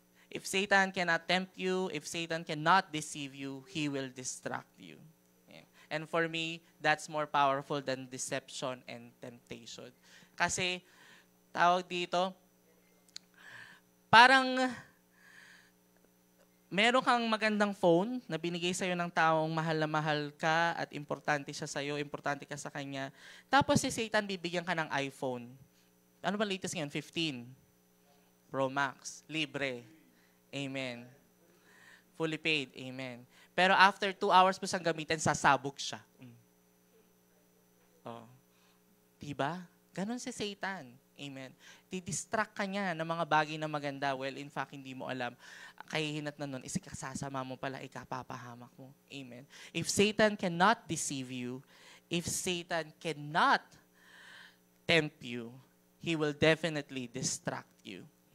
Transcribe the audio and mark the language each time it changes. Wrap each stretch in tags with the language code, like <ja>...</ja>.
<en>If Satan cannot tempt you, if Satan cannot deceive you, he will distract you. Ayan. And for me, that's more powerful than deception and temptation.</en> <tl>Kasi, tawag dito, parang meron kang magandang phone na binigay sa'yo ng taong mahal na mahal ka at importante siya sa'yo, importante ka sa kanya. Tapos si Satan bibigyan ka ng iPhone. Ano ba latest ngayon? 15 Pro Max. Libre. Amen. Fully paid. Amen. Pero after 2 hours mo siyang gamitin, sasabog siya. Diba? Ganon si Satan. Amen. Didistract ka niya ng mga bagay na maganda.</tl> <en>Well, in fact,</en> <tl>hindi mo alam. Kahihinat na nun, isikasasama mo pala, ikapapahamak mo. Amen.</tl> <en>If Satan cannot deceive you, if Satan cannot tempt you, he will definitely distract you.</en>